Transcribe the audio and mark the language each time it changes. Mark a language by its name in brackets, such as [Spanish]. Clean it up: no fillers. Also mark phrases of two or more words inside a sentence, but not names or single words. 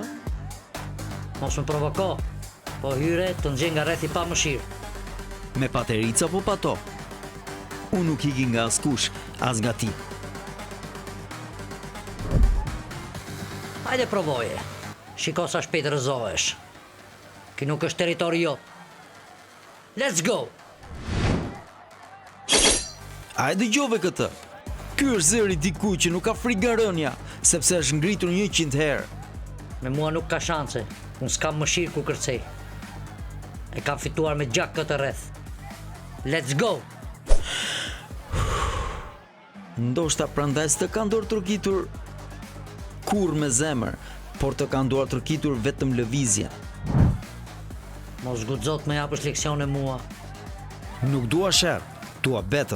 [Albanian] Mos më provoko, po hyre të nxjerr nga rrethi pa mëshirë. Me paterica po pato. Unë nuk iki nga askush, as nga ti. Hajde provoje. Shiko sa shpejt rrëzohesh. Ki nuk është territori jot. [English] Let's go! [Albanian] A e dëgjove këtë? Ky është zëri dikuj që nuk ka frikë nga rënja, sepse është ngritur 100 herë. Me mua nuk ka shanse. Unë s'kam mëshirë kur kërcej. E kam fituar me gjak këtë rreth. [English] Let's go! [Albanian] Ndoshta prandaj s'të ka dorë trokitur kur me zemër, por të ka nduar trokitur vetëm lëvizja. Mos guxo të më japësh leksione mua. Nuk dua sherr, dua battle.